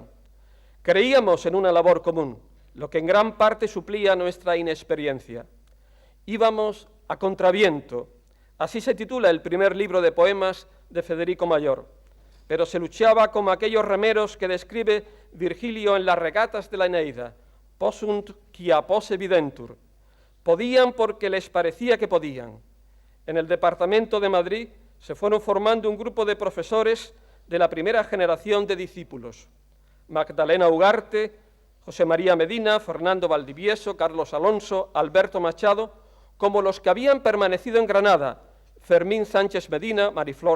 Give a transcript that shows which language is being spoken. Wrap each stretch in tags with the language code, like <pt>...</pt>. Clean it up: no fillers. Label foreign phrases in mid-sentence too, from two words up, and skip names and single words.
<es>Creíamos en una labor común, lo que en gran parte suplía nuestra inexperiencia. Íbamos a contraviento, así se titula el primer libro de poemas de Federico Mayor, pero se luchaba como aquellos remeros que describe Virgilio en las regatas de la Eneida,</es> <la>possunt quia posse videntur.</la> <es>Podían porque les parecía que podían. En el departamento de Madrid se fueron formando un grupo de profesores de la primera generación de discípulos: Magdalena Ugarte, José María Medina, Fernando Valdivieso, Carlos Alonso, Alberto Machado, como los que habían permanecido en Granada: Fermín Sánchez Medina, Mariflor</es>